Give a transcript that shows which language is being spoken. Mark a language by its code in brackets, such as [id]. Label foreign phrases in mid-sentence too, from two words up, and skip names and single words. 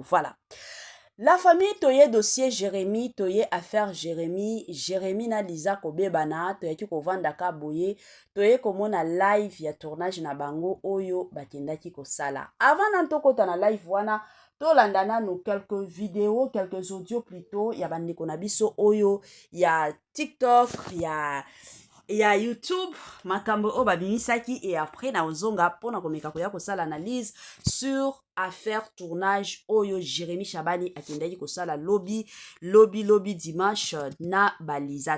[fr] Voilà. La famille [ln] toye dossier Jérémy, toye affaire Jérémy, Jérémy na Liza kobebana, toyaki kovanda ka boye, toye komona live ya tournage na bango oyo bakendaki kosala. Avant na tokota na live wana, tolanda nanu [fr] quelques vidéos, quelques audios plutôt, [ln] ya bandeko na biso oyo, ya TikTok, ya, ya YouTube, makambo oyo babimisaki, [fr] et après [ln] na ozonga mpona komeka koya kosala [fr] analyse sur affaire tournage [ln] oyo Jérémy Shabani akendaki kosala lobi, lobi, lobi dimanche na Baliza.